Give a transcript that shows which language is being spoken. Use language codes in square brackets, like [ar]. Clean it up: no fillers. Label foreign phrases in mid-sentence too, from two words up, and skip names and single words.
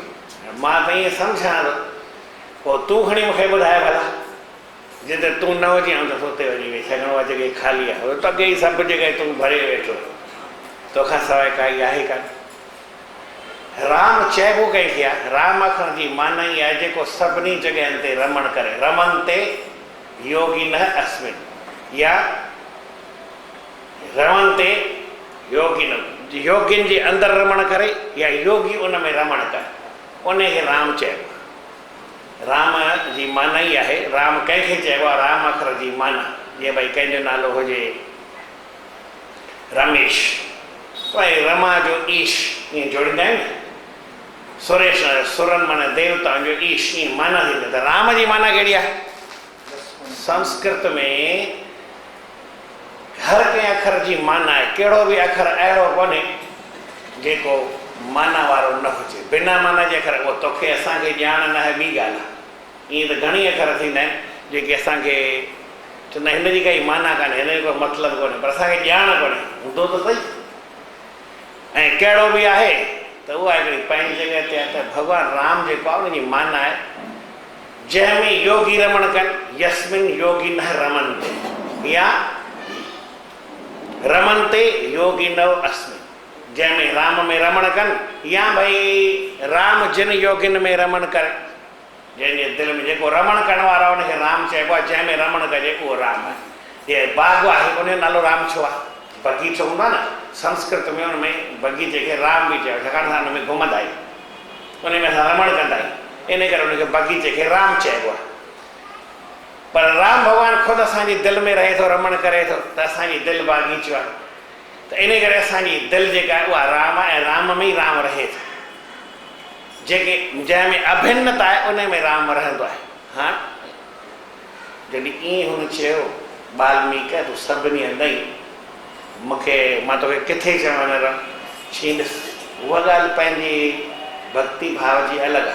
[sd] मां त ईअं सम्झां थो, पोइ तूं खणी मूंखे ॿुधाए भला, जिते तूं न हुजी आऊं त उते वञी वेही सघिणो आहे, जॻह ख़ाली आहे, त अॻे ई सभु जॻह तूं भरे वेठो, तोखां सवाइ काई आहे कान। राम चइबो कंहिंखे आहे, राम अखर जी माना ई आहे जेको सभिनी जॻहियुनि ते रमण करे। [sa] रमन ते योगी न अस्मिन, [sd] या [sa] रमन ते योगी न, [sd] योगियुनि जे अंदरि रमण करे या योगी उन में रमण करे, उनखे राम चइबो। राम जी माना ई आहे, राम कंहिंखे चइबो आहे, राम अखर जी माना, जीअं भई कंहिंजो नालो हुजे रमेश, भई रमा जो ईश, ईअं जोड़ींदा आहियूं न, सुरेश सुरन माना देवताउनि जो ईश, ईअं माना थींदी। त राम जी माना कहिड़ी आहे? संस्कृत में हर कंहिं अखर जी माना आहे, कहिड़ो बि अखर अहिड़ो कोन्हे जेको माना वारो न हुजे, बिना माना जे अखर। उहो तोखे असांखे ॼाण न आहे, ॿी ॻाल्हि आहे। ईअं त घणी अखर थींदा आहिनि जेके असांखे चवंदा हिन जी काई माना कान्हे, हिन जो को मतिलबु कोन्हे, पर असांखे ॼाण कोन्हे, हूंदो त सही। ऐं कहिड़ो बि आहे त उहा हिकिड़ी पंहिंजी जॻह ते आहे। त भॻवानु राम जेको आहे उनजी माना आहे, जंहिंमें योगी रमण कनि, [sa] यस्मिन योगी न रमन ते, [sd] या [sa] रमन ते योगी न अस्मिन, [sd] जंहिंमें राम में रमण कनि, या भई राम जिन योगिन में रमण करे, जंहिंजे दिलि में जेको रमण करण वारो उनखे राम चइबो आहे, जंहिंमें रमण कजे उहो राम आहे। ये बाग आहे, उनजो नालो राम छो आहे? बगीचो हूंदो आहे न, संस्कृत में हुन में बगीचे खे राम बि चयो, छाकाणि असां हुन में घुमंदा आहियूं, उन में असां रमण कंदा आहियूं, इन करे हुनखे बगीचे खे राम चइबो आहे। पर राम भॻवानु ख़ुदि असांजी दिलि में रहे थो, रमण करे थो, त असांजी दिलि बाग़ीचो आहे, त इन करे असांजी दिलि जेका आहे उहा राम आहे, ऐं राम में ई राम रहे थो। जेके जंहिंमें अभिन्नता आहे उन में राम रहंदो आहे। हा, जॾहिं ईअं हुन चयो वाल्मीकि तूं सभिनी हंधि मूंखे, मां तोखे किथे चवां न छीन, उहा ॻाल्हि पंहिंजी भक्ति भाव जी अलॻि आहे।